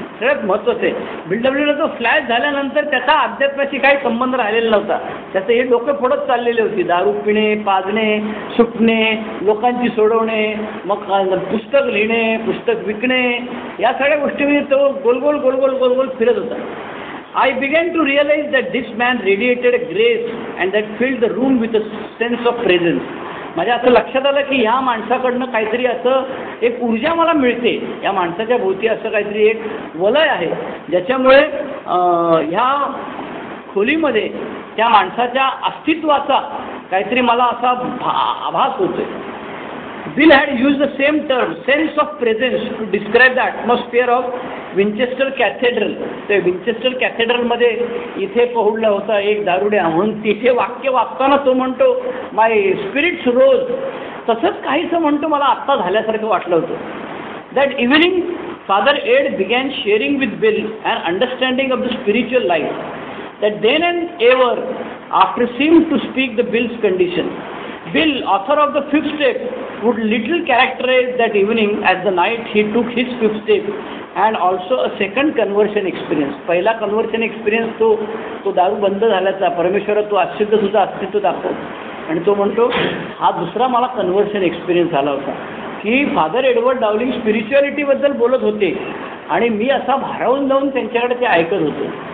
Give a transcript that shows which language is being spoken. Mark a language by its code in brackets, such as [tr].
[mr] सगळ्यात महत्त्वाचं आहे, बिल डब्ल्यूला तो फ्लॅश झाल्यानंतर त्याचा अध्यात्माशी काही संबंध राहिलेला नव्हता. त्याचं हे डोकं फोडत चाललेले होती. दारू पिणे, पाजणे, सुटणे, लोकांची सोडवणे, मग पुस्तक लिहिणे, पुस्तक विकणे, या सगळ्या गोष्टीमध्ये तो गोल फिरत होता. [en] I began to realize that this man radiated a grace and that filled the room with a sense of presence. [mr] माझ्या असं लक्षात आलं की ह्या माणसाकडनं काहीतरी असं एक ऊर्जा मला मिळते. या माणसाच्या भोवती असं काहीतरी एक वलय आहे ज्याच्यामुळे ह्या खोलीमध्ये त्या माणसाच्या अस्तित्वाचा काहीतरी मला असा आभास होतोय. [en] Bill had used the same term, sense of presence, to describe the atmosphere of Winchester cathedral. [mr] ते विंचेस्टर कॅथेड्रलमध्ये इथे पहुडला होता एक दारुड्या म्हणून तिथे वाक्य वाचताना तो म्हणतो, [en] My spirits rose. [mr] तसंच काहीसं म्हणतो मला आत्ता झाल्यासारखं वाटलं होतं. [en] That evening Father Ed began sharing with Bill and understanding of the spiritual life that then and ever after seem to speak the Bill's condition. Bill, author of the 5th step, would little characterize that evening as the night he took his 5th step and also a second conversion experience. [mr] पहिला conversion experience तो दारू बंद झाल्याचा, परमेश्वरा तू अस्तित्व तुझं अस्तित्व दाखव. आणि तो म्हणतो हा दुसरा मला कन्व्हर्शन एक्सपिरियन्स झाला होता की फादर एडवर्ड डावलिंग स्पिरिच्युअलिटीबद्दल बोलत होते आणि मी असा भारावून जाऊन त्यांच्याकडे ते ऐकत होतो.